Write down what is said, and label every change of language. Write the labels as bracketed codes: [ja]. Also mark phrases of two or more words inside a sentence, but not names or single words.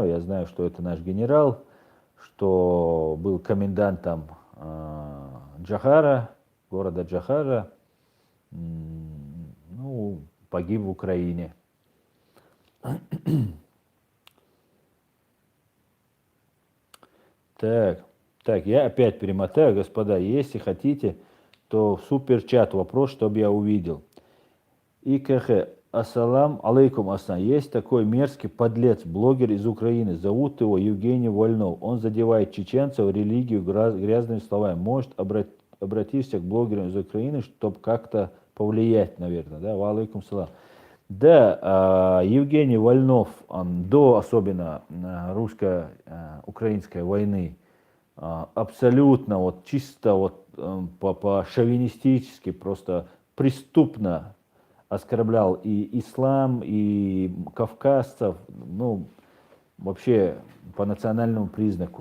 [ru] Я знаю, что это наш генерал, что был комендантом Джахара, города Джахара, ну, погиб в Украине. Так, я опять перемотаю, господа. Если хотите, то в суперчат вопрос, чтобы я увидел. [ar] ИКХ, السلام عليكم, [ru] асан. Есть такой мерзкий подлец, блогер из Украины. Зовут его Евгений Вольнов. Он задевает чеченцев, религию грязными словами. Может, обратишься к блогерам из Украины, чтобы как-то повлиять, наверное. [ar] Да, عليكم السلام. [ru] Да, Евгений Вольнов, до особенно русско-украинской войны, абсолютно вот чисто вот по-шовинистически, просто преступно оскорблял и ислам, и кавказцев, ну, вообще по национальному признаку.